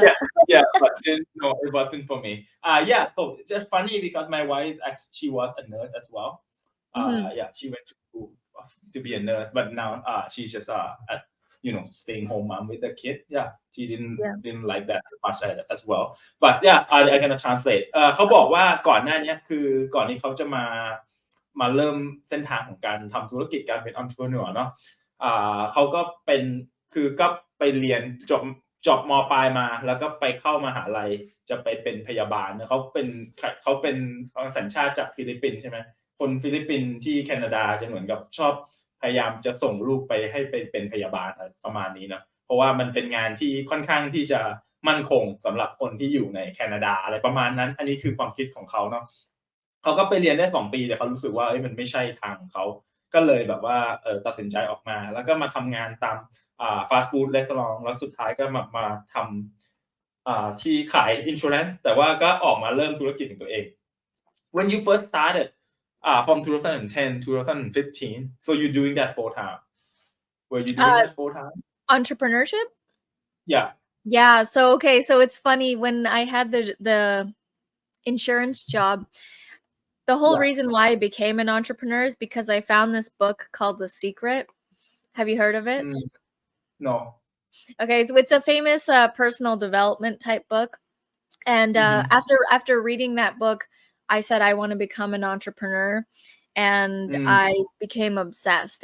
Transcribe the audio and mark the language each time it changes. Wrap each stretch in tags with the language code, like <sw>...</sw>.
<en>Yeah, yeah, but then, no, it wasn't for me. Yeah, so it's just funny because my wife actually she was a nurse as well. Mhm. Yeah, she went to school to be a nurse, but now she's just staying home mom with the kid. Yeah, she didn't Yeah. didn't like that much as well. But yeah, I gonna translate.</en> <th>เขาบอกว่าก่อนหน้านี้คือก่อนที่เขาจะมาเริ่มเส้นทางของการทำธุรกิจการเป็น entrepreneur เนาะเขาก็เป็นคือก็ไปเรียนจบมปลายมาแล้วก็ไปเข้ามหาลัยจะไปเป็นพยาบาลนะเขาเป็น สัญชาติจากฟิลิปปินส์ใช่ไหมคนฟิลิปปินส์ที่แคนาดาจะเหมือนกับชอบพยายามจะส่งลูกไปให้ไปเป็นพยาบาลอะไรประมาณนี้นะเพราะว่ามันเป็นงานที่ค่อนข้างที่จะมั่นคงสำหรับคนที่อยู่ในแคนาดาอะไรประมาณนั้นอันนี้คือความคิดของเขาเนาะ เขาก็ไปเรียนได้2ปีแต่เขารู้สึกว่ามันไม่ใช่ทางของเขาก็เลยแบบว่าตัดสินใจออกมาแล้วก็มาทำงานตามฟาสต์ฟู้ดรีสอร์ทแล้วสุดท้ายก็มาทำที่ขาย insurance แต่ว่าก็ออกมาเริ่มธุรกิจของตัวเอง</th> <en>When you first started from 2010 2015 so you doing that full time</en> <th>were you doing that full time</th> <en>Entrepreneurship? yeah Yeah, so it's funny when I had the insurance job, the whole reason why I became an entrepreneur is because I found this book called The Secret. Have you heard of it? No. Okay, it's a famous personal development type book. And after reading that book, I said I want to become an entrepreneur, and I became obsessed.</en>